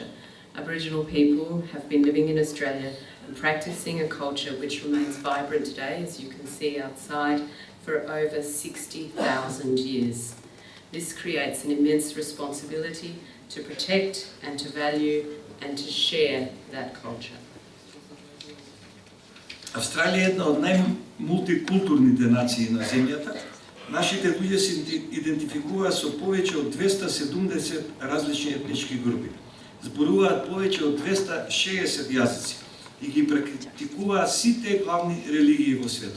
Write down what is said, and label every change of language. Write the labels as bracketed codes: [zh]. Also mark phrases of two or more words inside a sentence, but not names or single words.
[en] Aboriginal people have been living in Australia and practicing a culture which remains vibrant today, as you can see outside, for over 60,000 years. This creates an immense responsibility to protect and to value and to share that culture. [mk] Австралија е една од најмултикултурните нации на земјата. Нашите луѓе се идентификуваат со повеќе од 270 различни етнички групи. Зборуваат повеќе од 260 јазици и ги практикуваат сите главни религии во светот.